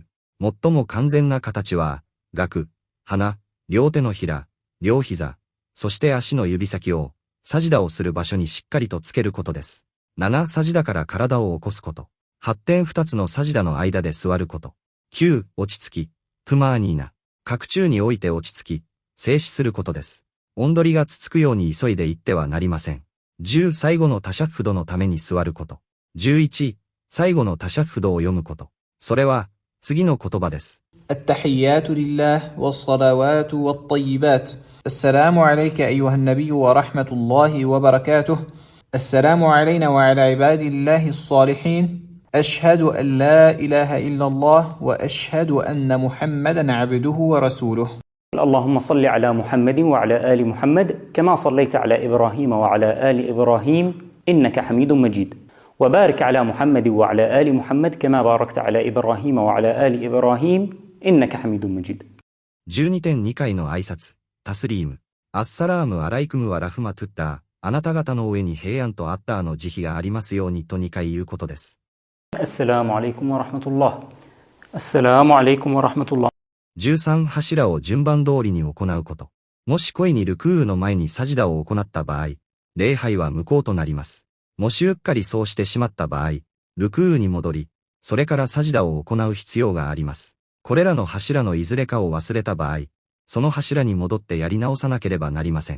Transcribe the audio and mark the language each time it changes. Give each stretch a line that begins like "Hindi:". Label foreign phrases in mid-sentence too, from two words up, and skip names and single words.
Japanese: 最も完全な形は、顎、鼻、両手のひら、両膝、そして足の指先を、サジダをする場所にしっかりとつけることです。7サジダから体を起こすこと。8点2つのサジダの間で座ること。9、落ち着き、トゥマーニーナ。角柱において落ち着き、静止することです。音取りがつつくように急いで行ってはなりません。10、最後のタシャッフドのために座ること。11、最後のタシャッフドを読むこと。それは、次の言葉です。
Arabic: التحيات لله والصلوات والطيبات السلام عليك أيها النبي ورحمة الله وبركاته السلام علينا وعلى عباد الله الصالحين أشهد أن لا إله إلا الله وأشهد أن محمدا عبده ورسوله اللهم صل على محمد وعلى آل محمد كما صليت على إبراهيم وعلى آل إبراهيم إنك حميد مجيد وبارك على محمد وعلى آل محمد كما باركت على إبراهيم وعلى آل إبراهيم إنك حميد مجيد
Japanese: 12.2 回の挨拶、タスリーム。
Arabic: السلام عليكم ورحمة الله.
Japanese: あなた方の上に平安とアッラーの慈悲がありますようにと2回言うことです。
Arabic: السلام عليكم ورحمة الله السلام عليكم ورحمة الله
Japanese: 13 柱を順番通りに行うこと。もし故意にルクーの前にサジダを行った場合、礼拝は無効となります。もしうっかりそうしてしまった場合、ルクーに戻り、それからサジダを行う必要があります。これらの柱のいずれかを忘れた場合、その柱に戻ってやり直さなければなりません。